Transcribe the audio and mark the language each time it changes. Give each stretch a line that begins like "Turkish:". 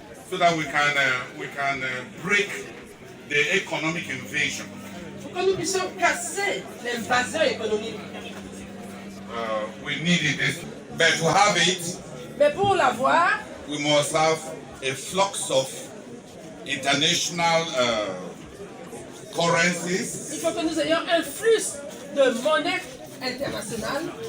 English: So that we can break the economic invasion.
French: Pour que nous puissions casser l'invasion économique.
English: We needed this. But to have it,
French: mais pour l'avoir,
English: we must have a flux of international currencies.
French: Il faut que nous ayons un flux de monnaie internationale